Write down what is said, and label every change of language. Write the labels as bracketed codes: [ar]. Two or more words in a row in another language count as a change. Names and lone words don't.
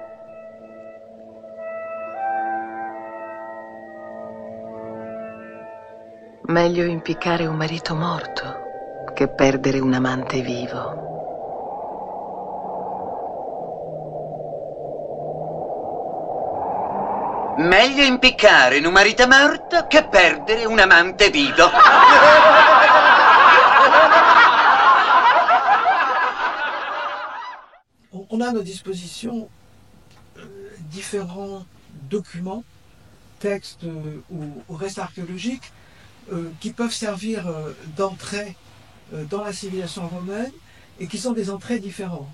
[it] Meglio impiccare un marito morto che perdere un amante vivo. Meglio impiccare un marito morto che perdere un amante vivo. [fr] On a à nos dispositions différents documents, textes ou restes archéologiques qui peuvent servir d'entrée dans la civilisation romaine et qui sont des entrées différentes.